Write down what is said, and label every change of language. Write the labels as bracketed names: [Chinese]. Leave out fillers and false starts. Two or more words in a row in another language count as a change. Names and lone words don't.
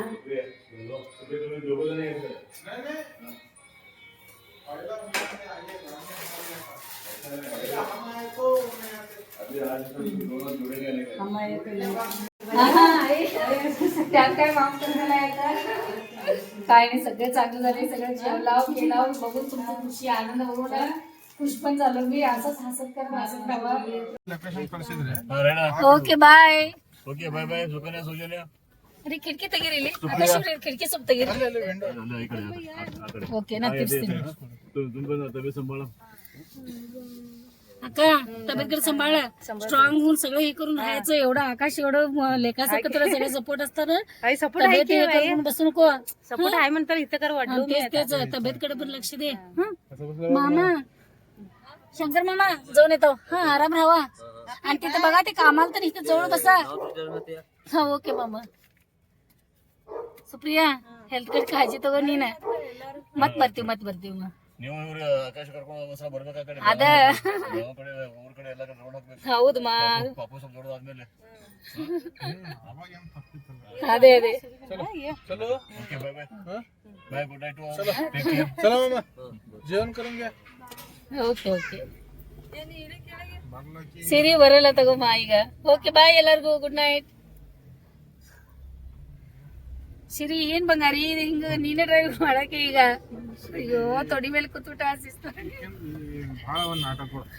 [Marathi] अम्मा येते. त्यात काय माफ करण्याला आहे का काय नाही सगळं चांगलं झाले सगळं जेवलाव केलाव बघून तुमची खुशी आनंद बघून खुश पण झालो मी असंच हसत करत हसत राहावा [English] okay bye okay bye bye ಸುಕನ್ಯಾ ಸೌಜನ್ಯ [Kannada] ರೀ ಕಿಟಕಿ ತೆಗೀರಿ ಕಿಟಕಿ ಸ್ವಲ್ಪ ತೆಗೀರಿ ಅಲ್ಲ ಈ ಕಡೆ ಆ ಕಡೆ ಓಕೆ ನಾ ತಿರ್ಸ್ತೀನಿ ತುಂಬ [Marathi] तबे सांभाळ अक्का तब्येत कडे सांभाळ स्ट्रॉंग होऊन सगळं हे करून राहायचं एवढं आकाश एवढं लेखासारखं तुला सगळं सपोर्ट असताना आई सपोर्ट आहे तब्येत हे करून बसू नको सपोर्ट आहे म्हणतात इथं कर वाटलं तेच तेच तब्येतकडे पण लक्ष दे हं? मामा शंकर मामा जाऊन येतो हा आराम राहावा आणि तिथं बघा ते कामाला तर इथं जवळ बसा हा ओके मामा सुप्रिया हेल्थ कडे काळजी तगो [Kannada] ನೀನ ಮತ್ ಬರ್ತೀವಿ ನೀವು ಇವ್ರು ಆಕಾಶ ಕರ್ಕೊಂಡು ಒಂದ್ಸಲ ಬರ್ಬೇಕು ಆ ಕಡೆ ಅದ ಯಾವ ಕಡೆ ಊರ್ ಕಡೆ ಎಲ್ಲ ಕಡೆ ರೌಂಡ್ ಹಾಕ್ಬೇಕು ಹೌದು ಮಾ ಪಾಪು ಸ್ವಲ್ಪ ದೊಡ್ಡದಾದ್ಮೇಲೆ ಅದೇ ಅದೇ [Marathi] चलो [English] okay bye bye bye good night take care [Marathi] चला मामा जेवण करून घ्या [English] okay okay [Kannada] ಸಿರಿ ಬರಲ್ಲ ತಗೋ ಮಾ ಈಗ [English] okay bye [Kannada] ಎಲ್ಲರಿಗೂ [English] good night [Kannada] ಸಿರಿ ಏನ್ ಬಂಗಾರಿ ಹಿಂಗ ನೀನೇ ಡ್ರೈವ್ ಮಾಡಕ್ಕೆ ಈಗ ಅಯ್ಯೋ ತೊಡಿ ಮೇಲೆ ಕೂತ್ಬಿಟ್ಟ ಭಾಳ ಒಂದು ನಾಟಕ